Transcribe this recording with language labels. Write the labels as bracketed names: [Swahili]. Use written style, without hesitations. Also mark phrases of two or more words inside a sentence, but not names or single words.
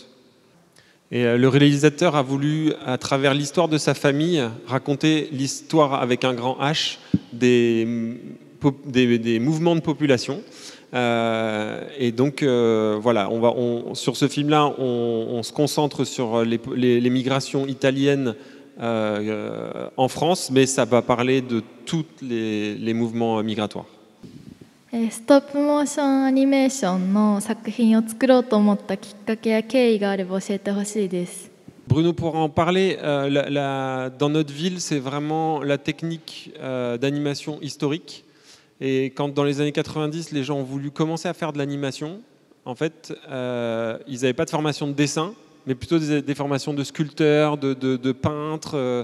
[French] Et le réalisateur a voulu, à travers l'histoire de sa famille, raconter l'histoire avec un grand H des mouvements de population. Et donc, voilà, sur ce film-là, on se concentre sur les migrations italiennes en France, mais ça va parler de tous les mouvements migratoires. [Japanese] ストップモーションアニメーションの作品を作ろうと思ったきっかけや経緯があれば教えてほしいです。 [French] Bruno pourra en parler. Dans notre ville, c'est vraiment la technique d'animation historique. Et quand dans les années 90, les gens ont voulu commencer à faire de l'animation, en fait, ils n'avaient pas de formation de dessin, mais plutôt des formations de sculpteurs, de peintres.